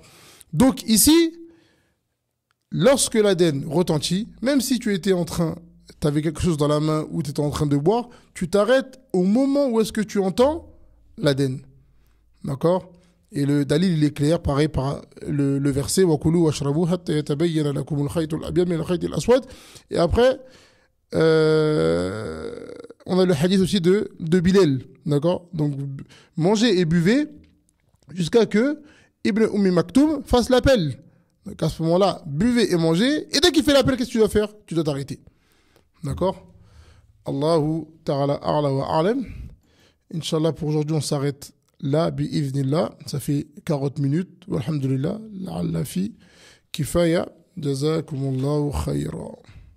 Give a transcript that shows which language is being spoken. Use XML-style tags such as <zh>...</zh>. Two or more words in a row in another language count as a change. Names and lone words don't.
<fr>Donc ici, lorsque l'adhan retentit, même si tu avais quelque chose dans la main ou tu étais en train de boire, tu t'arrêtes au moment où est-ce que tu entends l'adhan. D'accord? Et le dalil, il est clair, pareil, par le verset</fr> <ar>وكلوا واشربوا حتى يتبين لكم الخيط الأبيض من الخيط الأسود.</ar> <fr>Et après, on a le hadith aussi de Bilal. D'accord? Donc, mangez et buvez jusqu'à que Ibn Maktoum fasse l'appel. Donc, à ce moment-là, buvez et mangez. Et dès qu'il fait l'appel, qu'est-ce que tu dois faire? Tu dois t'arrêter. D'accord?</fr> <ar>الله تعالى أعلى وأعلم.</ar> <fr>Inch'Allah, pour aujourd'hui, on s'arrête là, bi'idhnillah. Ça fait 40 minutes.</fr> <ar>والحمد لله. لعل في كفاية. جزاكم الله خيرا.</ar>